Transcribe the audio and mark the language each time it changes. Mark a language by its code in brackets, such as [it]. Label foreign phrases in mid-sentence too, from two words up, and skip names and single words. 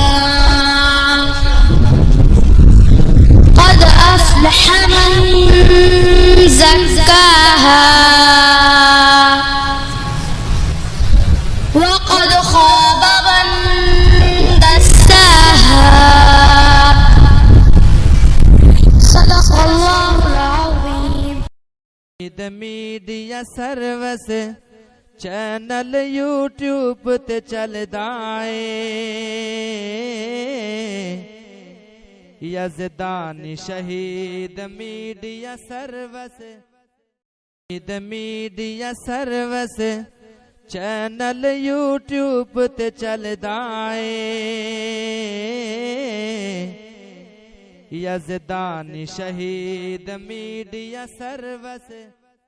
[ar] قد أفلح من زكاها وقد خاب من دساها صدق الله العظيم. [en] media services channel [pa] यूट्यूब ते चलदा ए यज़दानी शहीद [en] media services channel [pa] यूट्यूब ते चलदा ए यज़दानी शहीद [en] media services